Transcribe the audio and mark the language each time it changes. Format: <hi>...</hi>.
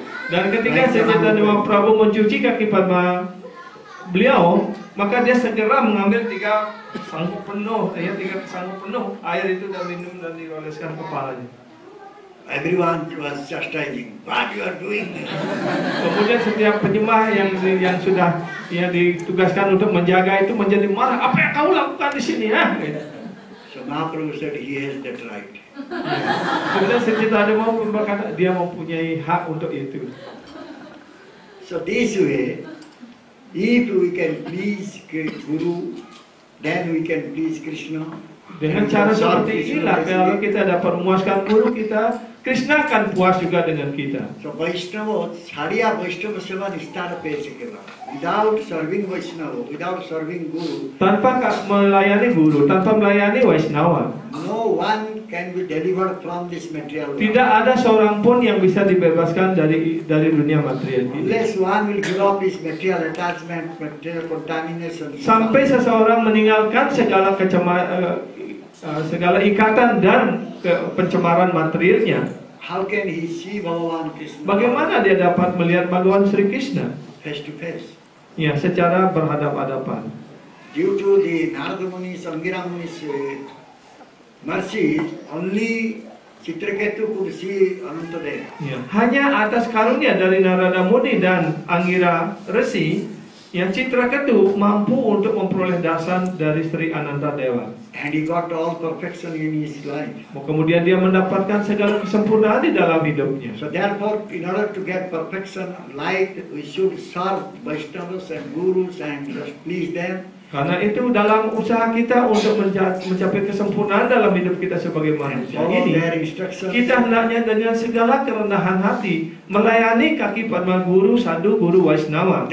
<id>Dan ketika Sri Chaitanya Mahaprabhu mencuci kaki Padma beliau, maka dia segera mengambil 3 sanggup penuh air itu dan minum dan dioleskan kepalanya.</id> <en>Everyone was chastising. What you are doing?</en> <id>Kemudian setiap penyembah yang sudah ditugaskan untuk menjaga itu menjadi marah. Apa yang kau lakukan di sini?</id> <en>So Mahaprabhu said he has that right.</en> <id>Kemudian Sri Chaitanya Mahaprabhu berkata dia mempunyai hak untuk itu.</id> <en>So this way, if we can please Guru, then we can please Krishna.</en> <id>Dengan cara seperti inilah kalau kita dapat memuaskan guru kita, Krishna akan puas juga dengan kita.</id> <bn>So Vaishnava, Chariya Vaishnava Seva Nistara Pesikeva.</bn> <en>Without serving Vaishnava, without serving Guru,</en> <id>tanpa melayani guru, tanpa melayani Vaishnava,</id> <en>no one can be delivered from this material world.</en> <id>Tidak ada seorang pun yang bisa dibebaskan dari dunia material ini.</id> <en>Unless one will give up his material attachment, material contamination.</en> <id>Sampai seseorang meninggalkan segala ikatan dan pencemaran materialnya.</id> <en>How can he see Bhagavan Krishna?</en> <id>Bagaimana dia dapat melihat Bhagavan Sri Krishna?</id> <en>Face to face.</en> <id>Ya, secara berhadap-hadapan.</id> <en>Due to the Narada Muni's, Angira Muni's mercy, only Chitraketu could see Anantadeva.</en> <id>Ya, hanya atas karunia dari Narada Muni dan Angira Resi, yang Chitraketu mampu untuk memperoleh dasan dari Sri Anantadewa.</id> <en>And he got all perfection in his life.</en> <id>Kemudian dia mendapatkan segala kesempurnaan di dalam hidupnya.</id> <en>So therefore, in order to get perfection life, we should serve Vaishnavas and Gurus and just please them.</en> <id>Karena itu dalam usaha kita untuk mencapai kesempurnaan dalam hidup kita sebagai manusia ini, kita hendaknya dengan segala kerendahan hati melayani kaki Padma Guru, Sadhu, Guru, Vaishnava.</id>